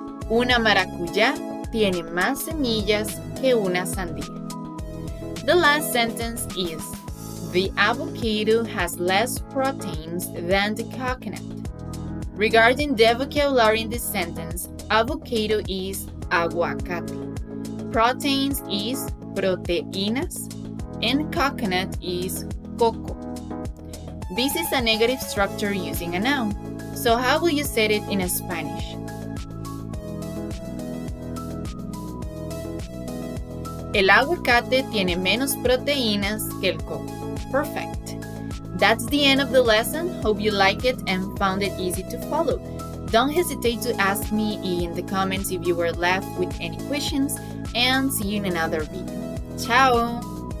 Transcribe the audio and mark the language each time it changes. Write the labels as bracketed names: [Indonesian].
[Spanish] Una maracuyá tiene más semillas que una sandía. [English] The last sentence is, the avocado has less proteins than the coconut. Regarding the vocabulary in this sentence, avocado is aguacate, proteins is proteínas, and coconut is coco. This is a negative structure using a noun. So how will you say it in Spanish? [Spanish] El aguacate tiene menos proteínas que el coco. [English] Perfect. That's the end of the lesson. Hope you like it and found it easy to follow. Don't hesitate to ask me in the comments if you were left with any questions, and see you in another video. Ciao!